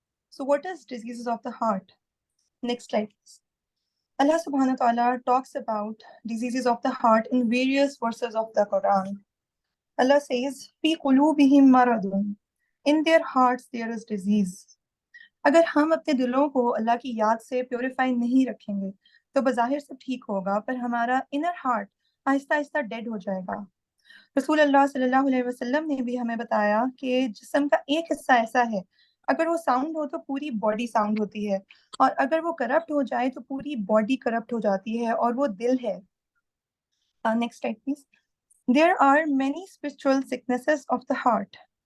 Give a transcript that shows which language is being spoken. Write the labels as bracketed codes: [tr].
[en] So what is diseases of the heart? Next slide, please. Allah subhanahu wa ta'ala talks about diseases of the heart in various verses of the Quran. Allah says, [ar] "Fi qulubihim maradun." [en] In their hearts there is disease. [ur] اگر ہم اپنے دلوں کو اللہ کی یاد سے purify نہیں رکھیں گے تو بظاہر سب ٹھیک ہوگا، پر ہمارا انر ہارٹ آہستہ آہستہ ڈیڈ ہو جائے گا. رسول اللہ صلی اللہ علیہ وسلم نے بھی ہمیں بتایا کہ جسم کا ایک حصہ ایسا ہے، اگر وہ ساؤنڈ ہو تو پوری باڈی ساؤنڈ ہوتی ہے، اور اگر وہ کرپٹ ہو جائے تو پوری باڈی کرپٹ ہو جاتی ہے، اور وہ دل ہے. [en] Next slide please. There are many spiritual sicknesses of the heart.